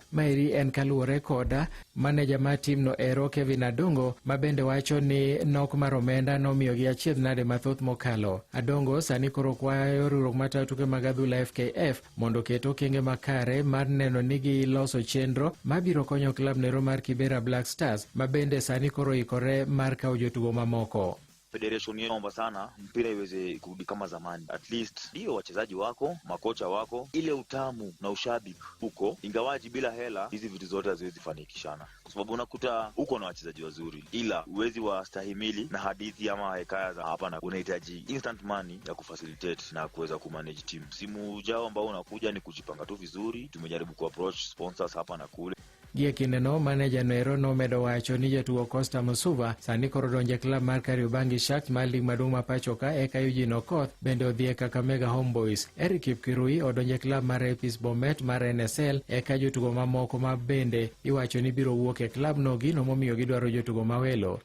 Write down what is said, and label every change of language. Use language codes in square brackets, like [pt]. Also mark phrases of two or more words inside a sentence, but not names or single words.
[luo] Maeri en kaluwore koda maneja mar timno ero Kevin Adongo, ma bende wacho ni nok mar omenda nomiyo gi achiedh nade mathoth mokalo. Adongo sani koro kwayo riwruok matayo tuke mag adhula FKF mondo ket okenge makare mar neno ni giloso chenro mabiro konyo klab nero mar Kibera Black Stars, ma bende sani koro ikore mar kawo jotugo mamoko. [sw] Federation inaomba sana mpira iweze kurudi kama zamani. [en] At least [sw] ndio wachezaji wako, makocha wako, ile utamu na ushabiki huko, ingawaji bila hela hizi vitu zote haziwezi fanikishana. Kwa sababu unakuta uko na wachezaji wazuri, ila uwezi wastahimili na hadithi ama hekaya za hapa, na unahitaji [en] instant money [sw] ya kufacilitate na kuweza kumanage team. Simu ujao ambao unakuja ni kujipanga tu vizuri. Tumejaribu kuapproach sponsors hapa na kule. [luo] Gie kinde no manager noero nomedo wacho ni jatugo Costa Musuva sani koro donje klab mar Kariobangi Sharks mar lig maduong' ma pacho ka, eka Eugene Okoth bende odhie Kakamega Homeboys. Eric Kipkirui odonje klab mar Epis Bomet mar NSL, eka jotugo mamoko ma bende iwacho ni biro wuok e klab no gino momiyo gidwaro jotugo mawelo.